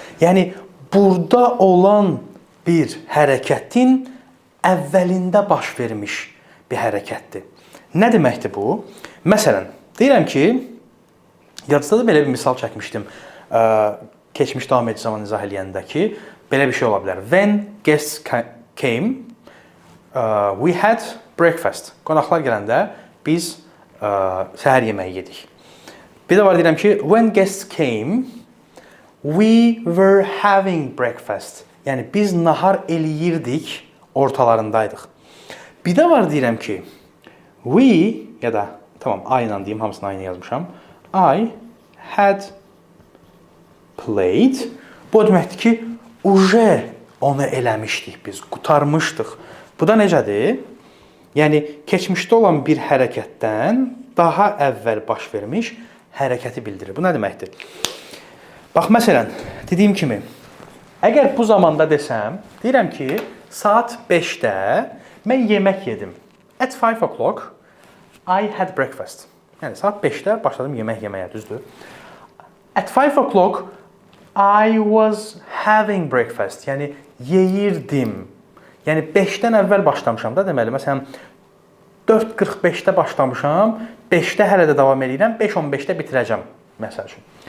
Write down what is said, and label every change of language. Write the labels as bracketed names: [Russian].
[Azerbaijani] Yəni, burada olan bir hərəkətin əvvəlində baş vermiş bir hərəkətdir. Nə deməkdir bu? Məsələn, deyirəm ki, yadınızda da belə bir misal çəkmişdim. Keçmiş davam edici zaman izah eləyəndə ki, belə bir şey ola bilər. [English] When guests came, we had breakfast. [Azerbaijani] Qonaqlar gələndə biz səhər yeməyi yedik. Bir də var deyirəm ki, [English] when guests came, we were having breakfast. [Azerbaijani] Yəni biz nahar eləyirdik, ortalarındaydıq. Bir də var deyirəm ki, we ya da tamam I ilə deyim, hamısını aynı yazmışam. [English] I had played. [Azerbaijani] Bu deməkdir ki, uje onu eləmişdik biz, qutarmışdıq. Bu da necədir? Yəni keçmişdə olan bir hərəkətdən daha əvvəl baş vermiş hərəkəti bildirir. Bu nə deməkdir? Bax, məsələn, dediyim kimi, əgər bu zamanda desəm, deyirəm ki, saat 5-də mən yemək yedim. [English] At 5 o'clock, I had breakfast. [Azerbaijani] Yəni, saat 5-də başladım yemək yeməyə, düzdür? [English] At 5 o'clock, I was having breakfast. [Azerbaijani] Yəni, yeyirdim. Yəni, 5-dən əvvəl başlamışam da, deməli, məsələn, 4:45-də başlamışam, 5-də hələ də davam edirəm, 5:15-də bitirəcəm, məsəl üçün.